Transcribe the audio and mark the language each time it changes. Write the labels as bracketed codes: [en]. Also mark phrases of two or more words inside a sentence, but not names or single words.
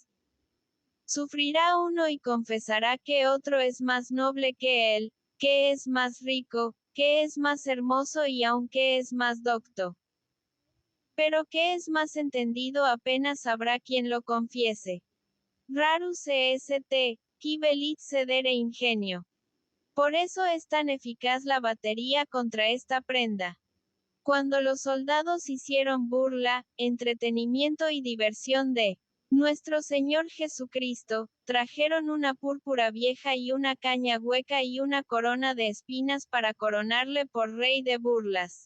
[es] Sufrirá uno y confesará que otro es más noble que él, que es más rico, que es más hermoso y aunque es más docto. Pero que es más entendido apenas habrá quien lo confiese. [la] Rarus est, qui velit cedere ingenio. [es] Por eso es tan eficaz la batería contra esta prenda. Cuando los soldados hicieron burla, entretenimiento y diversión de nuestro Señor Jesucristo, trajeron una púrpura vieja y una caña hueca y una corona de espinas para coronarle por rey de burlas.